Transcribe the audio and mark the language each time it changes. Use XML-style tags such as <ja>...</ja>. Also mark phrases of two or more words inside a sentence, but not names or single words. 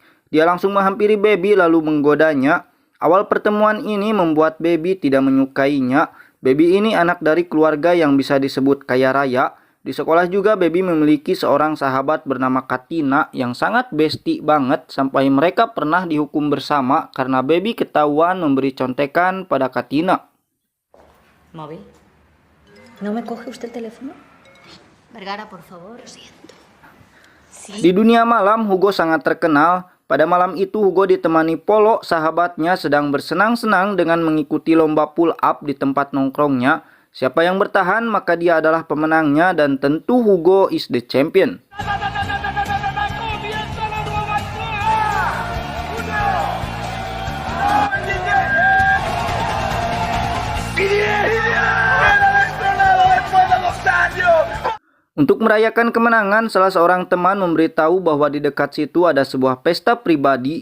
<id>Dia langsung menghampiri Baby lalu menggodanya. Awal pertemuan ini membuat Baby tidak menyukainya. Baby ini anak dari keluarga yang bisa disebut kaya raya. Di sekolah juga Baby memiliki seorang sahabat bernama Katina yang sangat bestie banget sampai mereka pernah dihukum bersama karena Baby ketahuan memberi contekan pada Katina.</id> <es>¿Móvil? ¿No me coge usted el teléfono? Vergara, por favor. Lo siento.</es> <id>Di dunia malam, Hugo sangat terkenal. Pada malam itu, Hugo ditemani Polo, sahabatnya sedang bersenang-senang dengan mengikuti lomba</id> <en>pull up</en> <id>di tempat nongkrongnya. Siapa yang bertahan, maka dia adalah pemenangnya dan tentu Hugo</id> <en>is the champion.</en> <id>Untuk merayakan kemenangan, salah seorang teman memberitahu bahwa di dekat situ ada sebuah pesta pribadi.</id>